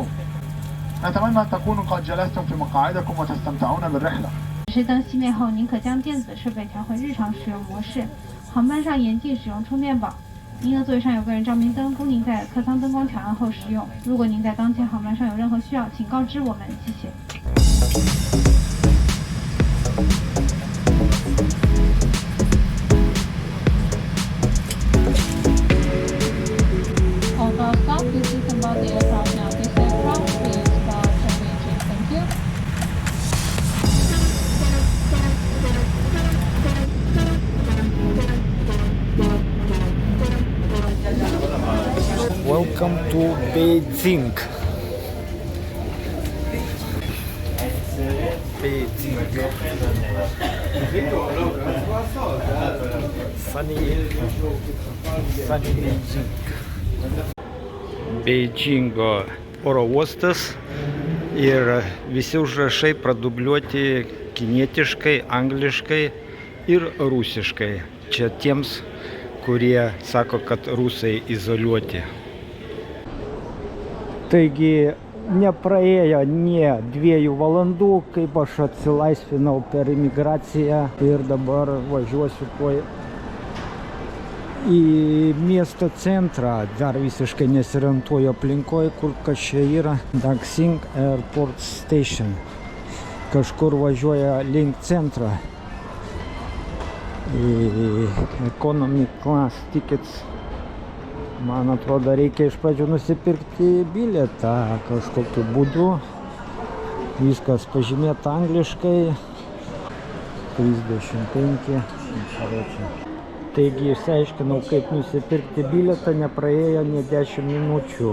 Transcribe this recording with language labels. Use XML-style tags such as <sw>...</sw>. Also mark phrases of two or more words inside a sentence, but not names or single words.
<ar>نتمنى أن تكونوا قد جلستم في مقاعدكم وتستمتعون بالرحلة.</ar> <zh>指示灯熄灭后，您可将电子设备调回日常使用模式。航班上严禁使用充电宝。您的座位上有个人照明灯，供您在客舱灯光调暗后使用。如果您在当前航班上有任何需要，请告知我们，谢谢。</zh> <en>This is about the aircraft now. This aircraft is for Beijing. Thank you. Welcome to Beijing. Sunny Beijing.</en> <lt>Beidžingo oro uostas ir visi užrašai pradubliuoti kinietiškai, angliškai ir rusiškai. Čia tiems, kurie sako, kad rusai izoliuoti. Taigi nepraėjo nė 2 valandų, kaip aš atsilaisvinau per imigraciją ir dabar važiuosiu į miesto centrą, dar visiškai nesiorientuoju aplinkoje, kur kas čia yra. Daxing Airport Station. Kažkur važiuoja link centro.</lt> <en>Economy class tickets.</en> <lt>Man atrodo, reikia iš pradžių nusipirkti bilietą kažkokiu būdu. Viskas pažymėta angliškai. 35. Taigi išsiaiškinau, kaip nusipirkti bilietą, nepraėjo nė 10 minučių.</lt>